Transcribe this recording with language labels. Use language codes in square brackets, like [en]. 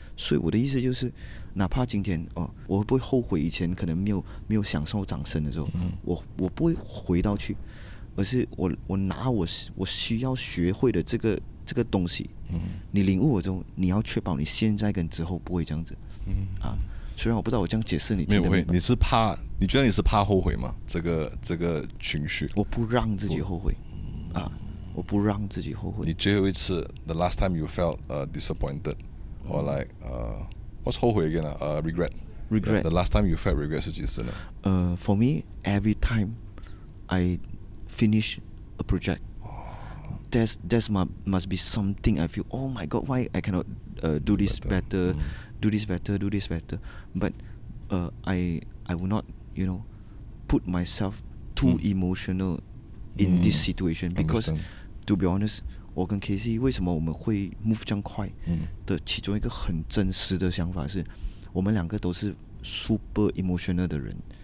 [zh] 所以我的意思就是，哪怕今天我会不会后悔以前可能没有享受掌声的时候，我不会回到去，而是我拿我需要学会的这个东西，你领悟我之后，你要确保你现在跟之后不会这样子，虽然我不知道我这样解释你听得明白。你觉得你是怕后悔吗？这个情绪，我不让自己后悔，我不让自己后悔。 [en] 你最后一次 the last time you felt disappointed or like what's 后悔 again regret the last time you felt regret 是几次呢？For me, every time I finish a project, there's must be something I feel. Oh my God, why I cannot do this better, do this better? [zh] But I will not, put myself too emotional in this situation because, to be honest, 我跟 Casey 为什么我们会 move 这样快的其中一个很真实的想法是，我们两个都是 super emotional 的人，